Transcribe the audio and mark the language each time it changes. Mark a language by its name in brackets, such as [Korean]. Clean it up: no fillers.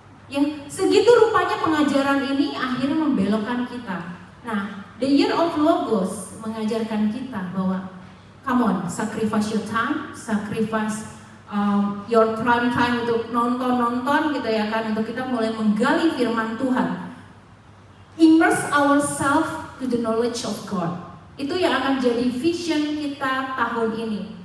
[Indonesian] Yang segitu rupanya pengajaran ini akhirnya membelokkan kita. Nah, the Year of Logos mengajarkan kita bahwa [English] come on, sacrifice your time, sacrifice your prime time [Indonesian] untuk nonton gitu ya kan, untuk kita mulai menggali firman Tuhan. [English] Immerse ourselves to the knowledge of God. [Indonesian] Itu yang akan jadi vision kita tahun ini.